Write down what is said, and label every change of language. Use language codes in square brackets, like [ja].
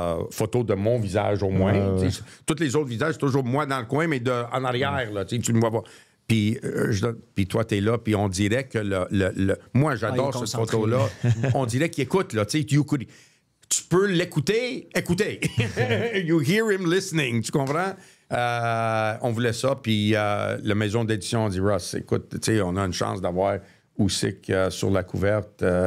[fr] photo de mon visage au moins. Tous les autres visages, c'est toujours moi dans le coin, mais en arrière, là, tu me vois pas. Puis toi, t'es là, puis on dirait que moi, j'adore cette photo-là. On dirait qu'il écoute, là, tu sais, tu peux l'écouter, écouter. [en] You hear him listening, [fr] tu comprends? On voulait ça, puis la maison d'édition, on dit, Russ, écoute, tu sais, on a une chance d'avoir Usyk sur la couverte.